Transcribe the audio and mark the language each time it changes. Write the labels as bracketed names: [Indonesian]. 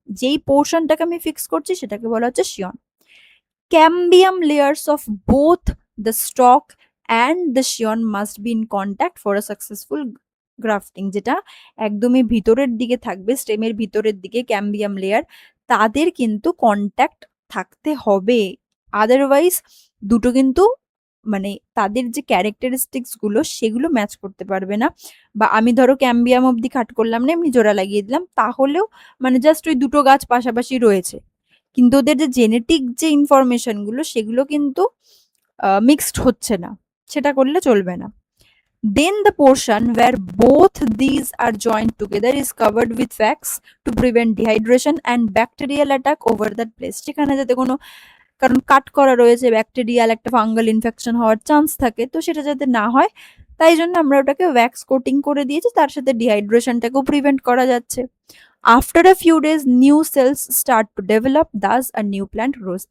[Bangla] যেই পোর্শনটাকে আমি ফিক্স করছি সেটাকে বলা হচ্ছে শিয়ন। [English] cambium layers of both the stock and the scion must be in contact for a successful grafting, [Bangla] যেটা একদমই ভিতরের দিকে থাকবে, স্টেমের ভিতরের দিকে ক্যাম্বিয়াম লেয়ার, তাদের কিন্তু কন্ট্যাক্ট থাকতে হবে, আদারওয়াইজ দুটো কিন্তু মানে তাদের যে ক্যারেক্টারিস্টিক্স গুলো সেগুলো ম্যাচ করতে পারবে না। বা আমি ধরো ক্যাম্বিয়াম অব্দি কাট করলাম না, এমনি জোড়া লাগিয়ে দিলাম, তাহলেও মানে জাস্ট ওই দুটো গাছ পাশাপাশি রয়েছে, কিন্তু ওদের যে জেনেটিক যে ইনফরমেশন গুলো সেগুলো কিন্তু মিক্সড হচ্ছে না, সেটা করলে চলবে না। [English] Then the portion where both these are joined together is covered with wax to prevent dehydration and bacterial attack over that place। [Bangla] সেখানে যাতে কোনো, কারণ কাট করা রয়েছে, ব্যাকটেরিয়াল একটা ফাঙ্গাল ইনফেকশন হওয়ার চান্স থাকে, তো সেটা যাতে না হয় তাই জন্য আমরা ওটাকে ওয়্যাক্স কোটিং করে দিয়েছি, তার সাথে ডিহাইড্রেশনটাকেও প্রিভেন্ট করা যাচ্ছে। [English] After a few days new cells start to develop, thus a new plant grows.